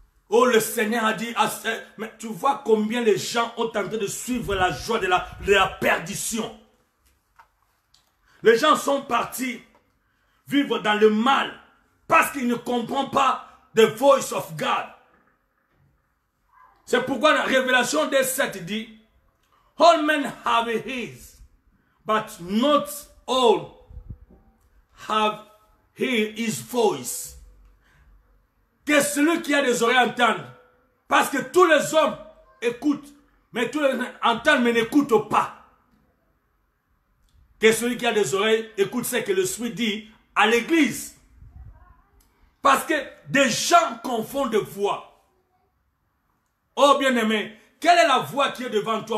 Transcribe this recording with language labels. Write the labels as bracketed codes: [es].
[fr] Oh, le Seigneur a dit, mais tu vois combien les gens ont tenté de suivre la joie de la perdition. Les gens sont partis vivre dans le mal parce qu'ils ne comprennent pas [en] the voice of God. [fr] C'est pourquoi la révélation des 7 dit, [en] all men have ears, but not all have heard his voice. [fr] Que celui qui a des oreilles entende. Parce que tous les hommes écoutent, mais tous les hommes entendent mais n'écoutent pas. Que celui qui a des oreilles écoute ce que le Esprit dit à l'église. Parce que des gens confondent de voix. Oh bien-aimé, quelle est la voix qui est devant toi?